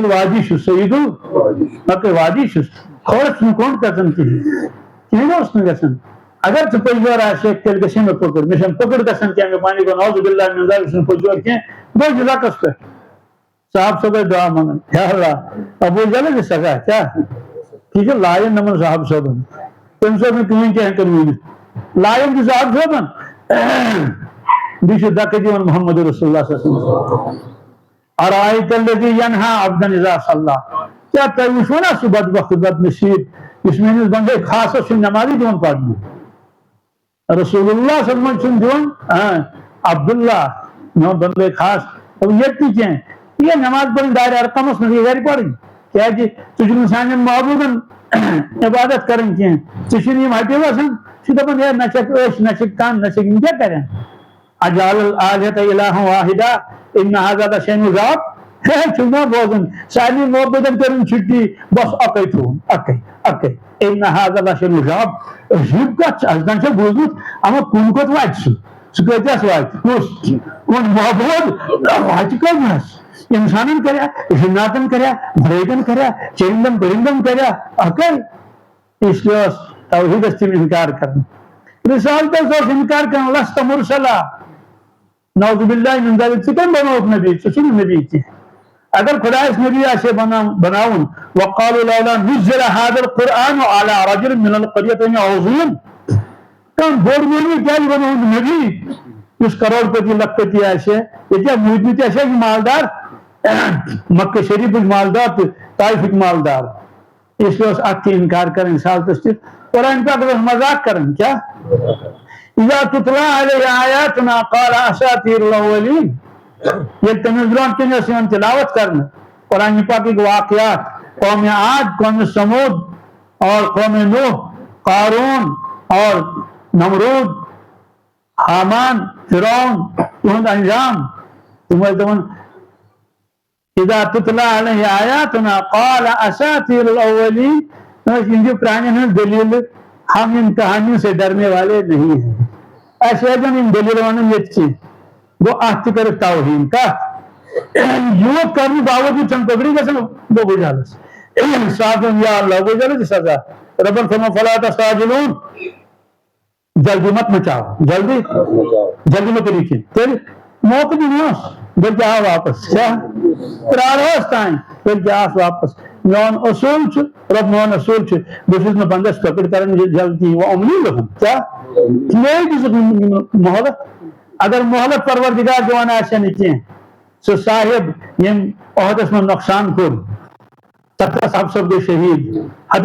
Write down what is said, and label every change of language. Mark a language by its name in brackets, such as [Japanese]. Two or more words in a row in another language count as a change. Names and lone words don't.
[Kashmiri] الوادی چھُس سعید البکر وادی چھُس کھوڑ چھُنہٕ کوٚنڈ گژھان کہیٖنۍ اوس نہٕ گژھان اگر ژٕ پٔزۍ یور آسکھ تیٚلہِ گژھِ مےٚ پکڑ مےٚ چھنہٕ پکڑ گژھان کینٛہہ مےٚ معنی گوٚو [Arabic] نعوذ باللہ من ذالک [Kashmiri] چھُنہٕ پٔزۍ یور کینٛہہ گوٚو جزاکس پٮ۪ٹھ صاحب صٲب دعا منگان یا اللہ ابوٗ جہل چھِ سزا کیٛاہ یہِ چھُ لایان نمن صاحب صٲبن تٔمِس اوس نہٕ کٕہٕنۍ کینٛہہ ہٮ۪کان ؤنِتھ لایان چھُ صاحب صٲبن بیٚیہِ چھُ دکہٕ دِوان [Arabic] محمد رسول اللہ صلی اللہ علیہ وسلم ارأیت الذی ینہا عبدا اذا صلی [Kashmiri] کیٛاہ تۄہہِ وٕچھوٕ نا سُہ بدبخت بد نصیب یُس میٲنِس بندے خاصس چھُنہٕ نمازٕے دِوان پرنہٕ [Arabic] رسول اللہ صلی اللہ علیہ وسلم [Kashmiri] چھُنہٕ دِوان عبداللہ میون بندے خاص ییٚتہِ تہِ کینٛہہ یہِ نماز پرٕنۍ دارِ ارقمس منٛز یہِ گرِ پرٕنۍ کیٛازِ ژٕ چھُکھ سانٮ۪ن معبوٗدن عبادت کران کینٛہہ ژےٚ چھِنہٕ یِم ہٹے وسان ژٕ چھُکھ دپان ہے نہ چھکھ أچھ نہ چھکھ کن نہ چھکھ یِم کیٛاہ کرن [Arabic] اجعل الآلہة الہا واحدا ان هذا لشیء عجاب [Kashmiri] چھُکھ نا بوزان سارنٕے معبوٗدن کٔرٕن چھُٹی بس اکے تھوٚوُن اکے [Arabic] ان هذا لشیء عجاب [Kashmiri] عجیٖب کتھ چھِ اَسہِ زن چھےٚ بوٗزمُت اما کُن کوٚت واتہِ سُہ کۭتیاہس واتہِ کُس کُن معبوٗد واتہِ کٔمِس انسانن کریا جناتن کریا بریدن کریا چرندن پرندن کریا اکے [Urdu] اس لیے [Kashmiri] توحیدس تِم انکار کران رسالتس اوس انکار کران [Arabic] لست مرسلا نعوذ باللہ من ذالک [Kashmiri] ژٕ کٔمۍ بنووُکھ نبی ژٕ چھُکھ نہٕ نبی کینٛہہ اگر خۄدایس نبی آسہِ بناوُن [Arabic] وقالوا لولا نزل هذا القرآن على رجل من القريتين عظيم [Kashmiri] کانٛہہ بوٚڑ مولوی کیٛازِ بنووُن نبی یُس کروڑ پتی لکھ پتی آسہِ ییٚتہِ کیٛاہ موٗدمٕتۍ آسہِ یہِ مالدار مکہ شریفٕکۍ مالدار تہٕ طائفٕکۍ مالدار [Urdu] اس لیے [Kashmiri] اوس اتھ تہِ انکار کران رسالتس تہِ قرآن پاک اوس مذاق کران کیٛاہ [Arabic] اذا تتلى عليه آیاتنا قال اساطیر الاولین [Kashmiri] ییٚلہِ تٔمِس برونٛٹھ کِنۍ ٲس یِوان تلاوت کرنہٕ قرآن پاکٕکۍ واقعات قوم عاد قوم سمود اور قوم نوح قارون اور نمرود حامان فرعون تہنٛد انجام تِم ٲسۍ دپان [Arabic] اذا تتلى عليه آیاتنا قال اساطیر الاولین [Kashmiri] یِم چھِ پرانٮ۪ن ہٕنٛز دٔلیٖلہٕ [Urdu] ہم ان کہانیوں سے ڈرنے والے نہیں ہیں [Kashmiri] اَسہِ ہیٚکن یِم دٔلیٖلہٕ وَنُن ییٚتہِ کینٛہہ گوٚو اتھ تہِ کٔرٕکھ توہیٖن کتھ یوٗت کرنہٕ باوجوٗد چھنہٕ پکڑٕے گژھان ابوٗ جہلس صاحب یا اللہ ابوٗ جہلس چھِ سزا ربن فرموو [Arabic] فلا تستعجلون [Urdu] جلدی مت مچاو [Kashmiri] جلدی مت کٔرِو کینٛہہ تیٚلہِ موقعہٕ دِمہوس بٔلکہِ آو واپس کیٛاہ پرٛارہوس تانۍ بٔلکہِ آس واپس میون اصوٗل چھُ رب میون اصوٗل چھُ بہٕ چھُس نہٕ بنٛدس پکڑ کران جلدی وہ عملی لُکن کیٛاہ مے دِژٕکھ مہلت اگر مہلت پروردگار دِوان آسہِ نہٕ کینٛہہ سُہ صاحب ییٚمۍ عہدس منٛز نۄقصان کوٚر 17 صاحب صٲب گٔے شہیٖد ہتہٕ